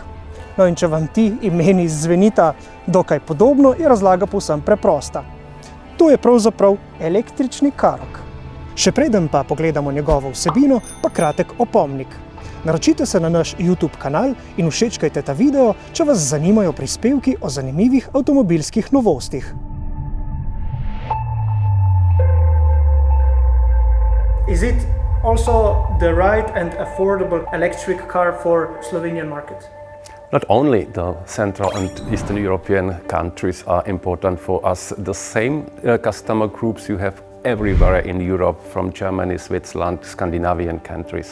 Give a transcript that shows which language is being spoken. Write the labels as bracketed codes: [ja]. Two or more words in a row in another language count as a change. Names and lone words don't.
[sl] No in če vam ti imeni zvenita dokaj podobno, je razlaga povsem preprosta. To je pravzaprav električni Karoq. Še preden pa pogledamo njegovo vsebino, pa kratek opomnik. Naročite se na naš YouTube kanal in všečkajte ta video, če vas zanimajo prispevki o zanimivih avtomobilskih novostih. [en] Is it also the right and affordable electric car for Slovenian market? Not only the Central and Eastern European countries are important for us, the same customer groups you have everywhere in Europe, from Germany, Switzerland, Scandinavian countries.